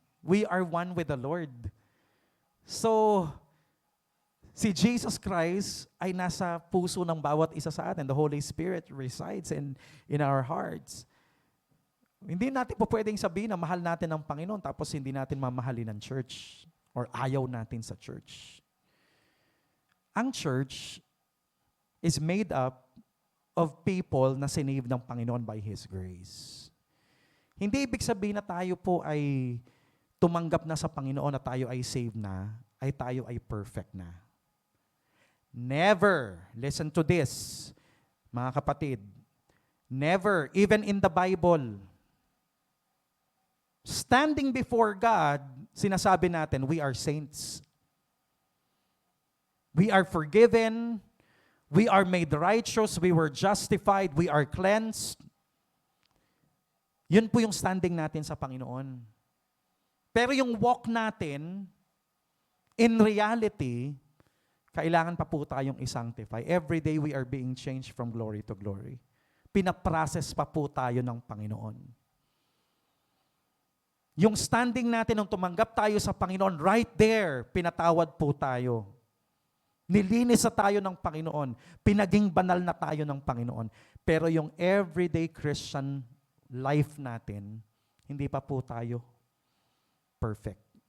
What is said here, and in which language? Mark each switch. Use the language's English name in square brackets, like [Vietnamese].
[English] We are one with the Lord. So, [Filipino] si Jesus Christ ay nasa puso ng bawat isa sa atin. [English] The Holy Spirit resides in our hearts. [Filipino] Hindi natin po pwedeng sabihin na mahal natin ang Panginoon tapos hindi natin mamahalin ang church or ayaw natin sa church. [English] Ang church is made up of people [Filipino] na sinave ng Panginoon [English] by His grace. [Filipino] Hindi ibig sabihin na tayo po ay tumanggap na sa Panginoon na tayo ay saved na, ay tayo ay perfect na. [English] Never, listen to this, [Filipino] mga kapatid, [English] never, even in the Bible, standing before God, [Filipino] sinasabi natin, [English] we are saints. We are forgiven, we are made righteous, we were justified, we are cleansed. [Filipino] Yun po yung standing natin sa Panginoon. Pero yung walk natin, [English] in reality, [Filipino] kailangan pa po tayong i-sanctify. [English] Every day we are being changed from glory to glory. [Filipino] Pinaprocess pa po tayo ng Panginoon. Yung standing natin nung tumanggap tayo sa Panginoon, [English] right there, [Filipino] pinatawad po tayo. Nilinis na tayo ng Panginoon. Pinaging banal na tayo ng Panginoon. Pero yung [English] everyday Christian life [Filipino] natin, hindi pa po tayo perfect.